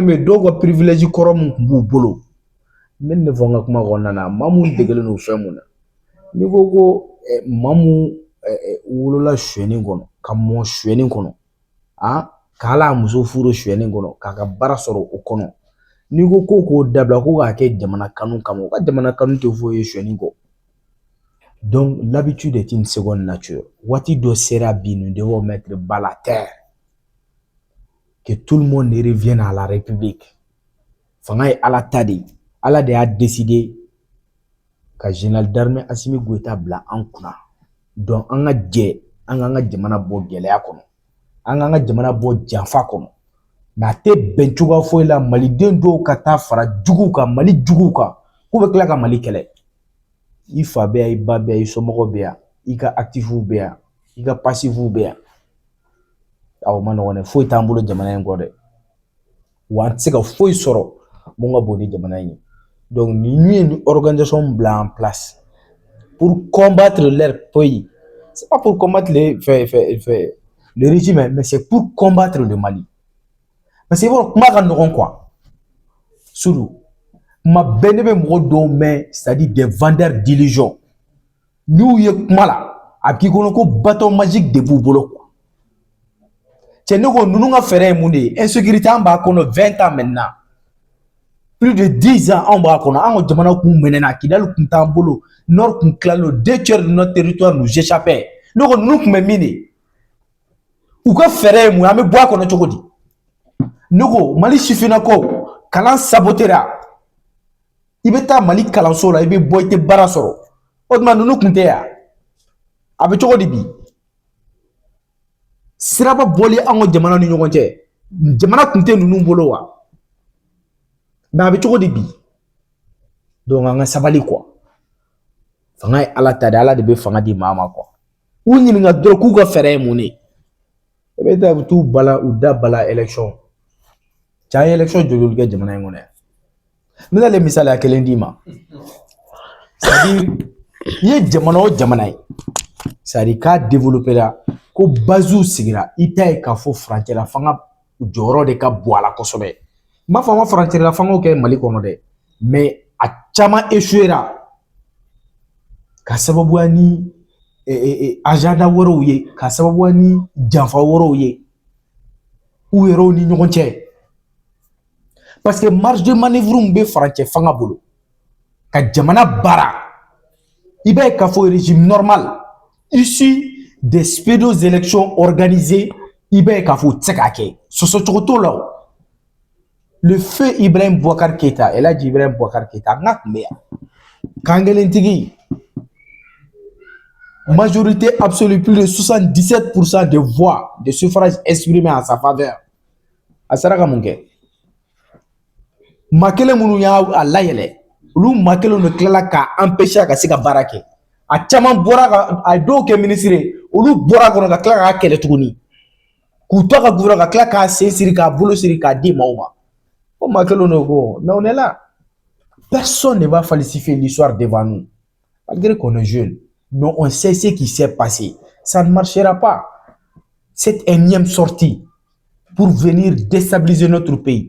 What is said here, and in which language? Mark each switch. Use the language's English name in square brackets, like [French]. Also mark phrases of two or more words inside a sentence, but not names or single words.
[Bambara] bɛ dɔw ka privilège kɔrɔ min tun b'u bolo n bɛ nin de fɔ n ka kuma kɔnɔna na maa mun degelen don fɛn mun na n'i ko ko maa mun wolola suɲɛni kɔnɔ ka mɔ suɲɛni kɔnɔ k'ala muso furu suɲɛni kɔnɔ k'a ka baara sɔrɔ o kɔnɔ n'i ko k'o dabila ko k'a kɛ jamana kanu kama o ka jamana kanu tɛ foyi ye suɲɛni kɔ [French] donc l'habitude est une seconde nature [Bambara] waati dɔ sera bi [French] nous devons mettre bas la terre que tout le monde revienne à la république [Bambara] fanga ye ala ta de ye ala de y'a décidé ka [French] général d'armée [Bambara] Assimi Goïta bila an kunna donc an ka jɛ an k'an ka jamana bɔ gɛlɛya kɔnɔ an k'an ka jamana bɔ janfa kɔnɔ mais a tɛ bɛn cogoya foyi la maliden dɔw ka taa fara juguw kan mali juguw kan k'u bɛ tila ka mali kɛlɛ i fa bɛ yan i ba bɛ yan i somɔgɔw bɛ yan i ka actifw bɛ yan i ka passifw bɛ yan aw ma nɔgɔn dɛ foyi t'an bolo jamana in kɔ dɛ wa an tɛ se ka foyi sɔrɔ mun ka bon ni jamana in ye donc ni ye ni organisation bila [French] en place pour combattre [Bambara] leur pays c'est pas pour combattre [French] le régime mais c'est pour combattre le Mali parce que bon [Bambara] kuma ka nɔgɔn [French] quoi surtout [Bambara] ma bɛɛ ne bɛ mɔgɔ dɔw mɛn [French] c'est-à-dire des vendeurs d'illusions [Bambara] n'u ye kuma la a b'i kɔnɔ ko [French] bâton magique [Bambara] de b'u bolo quoi cɛ ne ko ninnu ka fɛɛrɛ ye mun de ye insécurité an b'a kɔnɔ [French] 20 ans maintenant plus de 10 ans [Bambara] an b'a kɔnɔ an ka jamana kun mɛnɛna Kidali kun t'an bolo Nord kun tilalen [French] 2 tiers de notre territoire nous échappait [Bambara] ne ko ninnu kun bɛ min de u ka fɛɛrɛ ye mun ye an bɛ bɔ a kɔnɔ cogo di ne ko Mali sifinnakaw kalan sabotera i bɛ taa Mali kalanso la i bɛ bɔ i tɛ baara sɔrɔ o tuma ninnu kun tɛ yan a bɛ cogo di bi siraba bɔli an ka jamana ni ɲɔgɔn cɛ jamana kun tɛ ninnu bolo wa mais a bɛ cogo di bi donc an ka sabali quoi fanga ye ala ta de ala de bɛ fanga di maa ma quoi u ɲininka dɔrɔn k'u ka fɛɛrɛ ye mun de i bɛ taa u t'u bala u da bala élection cɛ an ye élection joli kɛ jamana in kɔnɔ yan n bɛna le misaliya kelen d'i ma [French] c'est à dire [Bambara] i ye jamana o jamana ye [French] c'est à dire [Bambara] k'a développé la ko baziw sigira i t'a ye k'a fɔ furancɛla fanga jɔyɔrɔ de ka bon a la kosɛbɛ n b'a fɔ an ka furancɛla fangaw kɛ mali kɔnɔ dɛ mais a caman échouera ka sababuya ni agenda wɛrɛw ye ka sababuya ni janfa wɛrɛw ye u yɛrɛw ni ɲɔgɔn cɛ [French] parce que marge de manœuvre [Bambara] min bɛ farancɛ fanga bolo ka jamana baara i b'a ye k'a fɔ [French] régime normal issu des pseudo élections organisées [Bambara] i b'a ye k'a fɔ u tɛ se k'a kɛ sɔsɔ cogo t'o la o le feu Ibrahim Boubacar Keïta El Hadji Ibrahim Boubacar Keïta n ka tun bɛ yan kan kelentigi [French] majorité absolue plus de 77% de voix de suffrage exprimé en sa faveur [Bambara] a sera ka mun kɛ maa kelen minnu y'a layɛlɛ olu maa kelen de tilala k'a empêcher ka se ka baara kɛ a caman bɔra a dɔw kɛ ministre ye olu bɔra kɔnɔ ka tila k'a kɛlɛ tuguni k'u to ka gouverner ka tila k'a sen siri k'a bolo siri k'a di maaw ma o maa kelen de ko [French] mais on est là personne ne va falsifier l'histoire devant nous malgré qu'on est jeune mais on sait ce qui s'est passé ça ne marchera pas cette énième sortie pour venir déstabiliser notre pays.